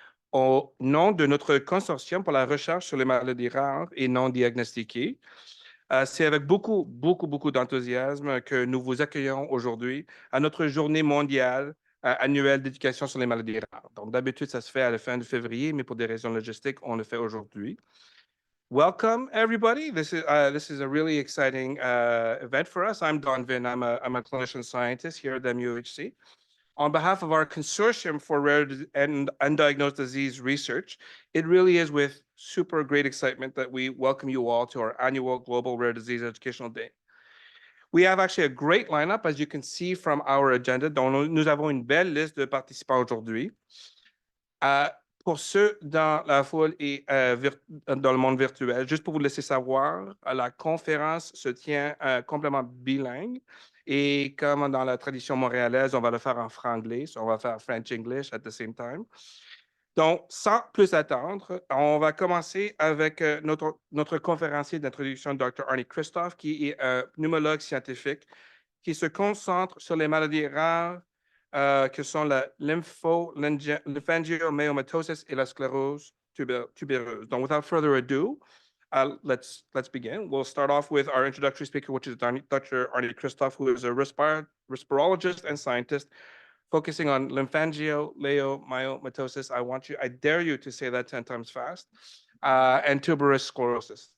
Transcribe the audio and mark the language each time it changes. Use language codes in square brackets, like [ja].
[fr] Au nom de notre consortium pour la recherche sur les maladies rares et non diagnostiquées, c'est avec beaucoup d'enthousiasme que nous vous accueillons aujourd'hui à notre journée mondiale annuelle d'éducation sur les maladies rares. Donc, d'habitude, ça se fait à la fin de février, mais pour des raisons logistiques, on le fait aujourd'hui. [en] Welcome, everybody. This is a really exciting event for us. I'm Vinh. I'm a clinician scientist here at the MUHC. On behalf of our consortium for rare and undiagnosed disease research, it really is with super great excitement that we welcome you all to our annual Global Rare Disease Educational Day. We have actually a great lineup, as you can see from our agenda, [fr] dont nous avons une belle liste de participants aujourd'hui. Pour ceux dans la foule et dans le monde virtuel, juste pour vous laisser savoir, la conférence se tient complètement bilingue. Et comme dans la tradition montréalaise, on va le faire en franglais, so on va faire French-English [en] at the same time. [fr] Donc, sans plus attendre, on va commencer avec notre conférencier d'introduction, Dr. Arnold Kristof, qui est un pneumologue scientifique qui se concentre sur les maladies rares que sont la lymphangiomyomatosis et la sclérose tubereuse. [en] Donc, without further ado, let's begin. We'll start off with our introductory speaker, which is Dr. Arnold Kristof, who is a respirologist and scientist focusing on lymphangiomyomatosis. I dare you to say that 10 times fast, and tuberous sclerosis.